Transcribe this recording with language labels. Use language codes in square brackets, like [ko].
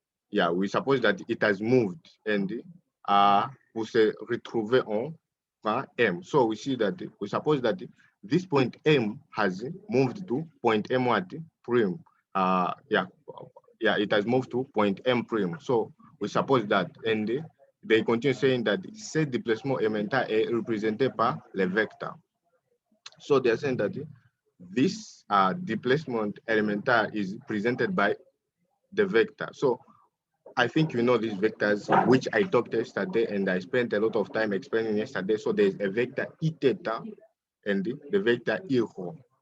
[en] Yeah, we suppose that it has moved and [fr] pour se retrouver en point M. [en] So we see that we suppose that this point M has moved to point M what? Prime. It has moved to point M prime. So we suppose that, and they continue saying that [fr] ce déplacement élémentaire est représenté par les vecteurs. [en] So they're saying that this displacement élémentaire is presented by the vector. So I think you know these vectors, which I talked yesterday, and I spent a lot of time explaining yesterday. So there's a vector E theta and the vector E rho.